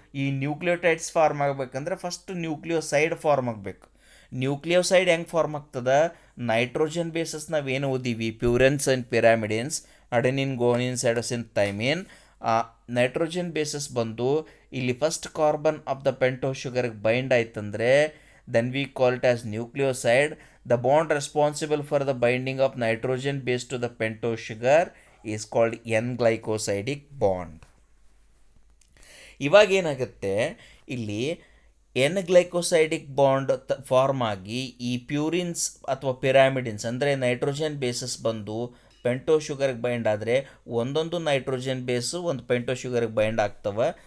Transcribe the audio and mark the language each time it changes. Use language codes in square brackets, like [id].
[kn] ಈ nucleotides form ಆಗಬೇಕಂದ್ರೆ first nucleoside form ಆಗಬೇಕು. ನ್ಯೂಕ್ಲಿಯೋಸೈಡ್ ಹೆಂಗೆ ಫಾರ್ಮ್ ಆಗ್ತದೆ? ನೈಟ್ರೋಜನ್ ಬೇಸಸ್ ನಾವೇನು ಓದಿವಿ, ಪ್ಯೂರೆನ್ಸ್ and ಪಿರಾಮಿಡಿನ್ಸ್, adenine, ಗೋನಿನ್, cytosine, thymine. Nitrogen basis ಬಂದು ಇಲ್ಲಿ first carbon of the ಪೆಂಟೋ ಶುಗರ್ಗೆ bind ಆಯ್ತಂದರೆ [en] then we call it as nucleoside. The bond responsible for the binding of nitrogen base to the pentose sugar is called N-glycosidic bond. [kn] ಇವಾಗ ಏನಾಗುತ್ತೆ, ಇಲ್ಲಿ N ಗ್ಲೈಕೋಸೈಡಿಕ್ bond form ಆಗಿ ಈ ಪ್ಯೂರಿನ್ಸ್ ಅಥವಾ ಪಿರಾಮಿಡಿನ್ಸ್ ಅಂದರೆ nitrogen basis ಬಂದು ಪೆಂಟೋ ಶುಗರ್ಗೆ bind ಆದರೆ ಒಂದೊಂದು ನೈಟ್ರೋಜನ್ ಬೇಸು ಒಂದು ಪೆಂಟೋ ಶುಗರ್ಗೆ ಬೈಂಡ್ ಆಗ್ತವೆ.